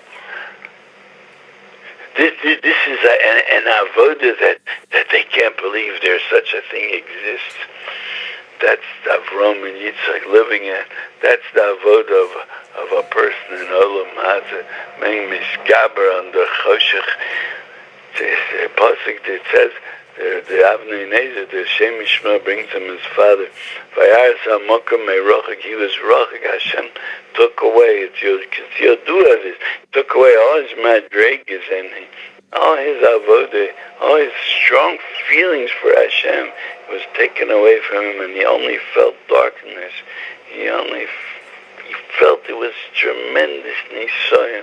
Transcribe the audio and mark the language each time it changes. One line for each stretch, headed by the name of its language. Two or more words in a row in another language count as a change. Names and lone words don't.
English: This is an avodah that they can't believe there's such a thing exists. That's Avram and Yitzchak living in. That's the avodah of a person in
Hebrew: עולם הזה,
English: being misgaber under choshech. The pasuk that says the Avnei Nezer, the Shem Yishmael brings him his father.
Hebrew: וירא את המקום מרחוק.
English: He was rochik. Hashem took away. It's Yodua. This took away all his madrigas and all his avodah, all his strong feelings for Hashem was taken away from him, and he only felt darkness. He felt it was tremendous nisayon.